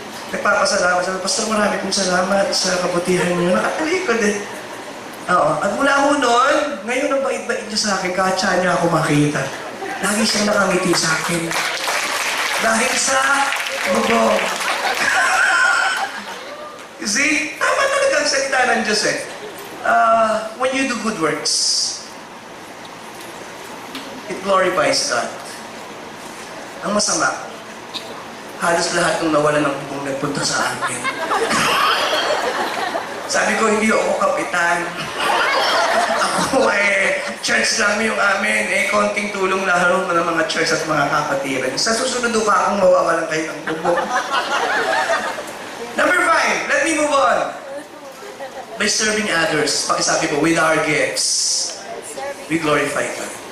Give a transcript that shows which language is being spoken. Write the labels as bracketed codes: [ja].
[tl] Nagpapasalamat. Sabi, Pastor, marami pong salamat sa kabutihan niyo. Nakatalikod eh. Oo. At mula ho noon, ngayon ang bait-bait niya sa akin, katsa niya ako makita. Lagi siyang nakangiti sa akin. Dahil sa bubong. [en] You see? [tl] Tama talaga ang salita ng Diyos eh. [en] When you do good works, it glorifies God. [tl] Ang masama, halos lahat ng nawalan ng bubong nagpunta sa akin. Sabi ko, hindi ako kapitan. Ako church lang yung amin. Konting tulong lalo ng mga church at mga kapatiran. Sa susunod ka akong mawawalan kayo ng bubong. [en] Number 5, let me move on. By serving others, [tl] pakisabi ko, [en] with our gifts, we glorify God.